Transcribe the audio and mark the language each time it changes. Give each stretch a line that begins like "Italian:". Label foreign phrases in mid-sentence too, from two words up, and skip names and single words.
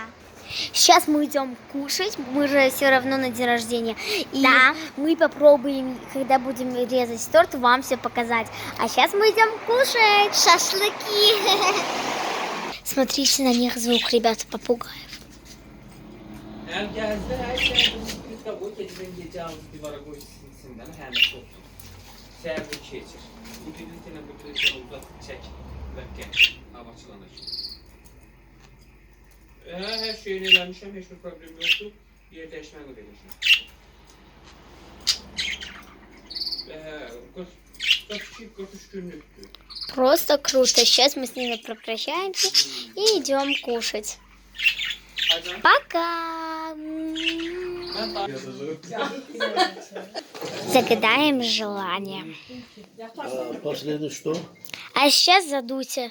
Russian: Сейчас мы идем кушать, мы же все равно на день рождения. И Да. мы попробуем, когда будем резать торт, вам все показать. А сейчас мы идем кушать. Шашлыки. Смотрите на них звук, ребята, попугаев.
Turkish: Her şeyini öğrenmişim, hiçbir problem yoktu. Yer değişmeni verirsin. 43 günlüktü.
Russian: Просто круто. Сейчас мы с ними попрощаемся и идем кушать. Пока! Загадаем желание. Последний что? А сейчас задуйте.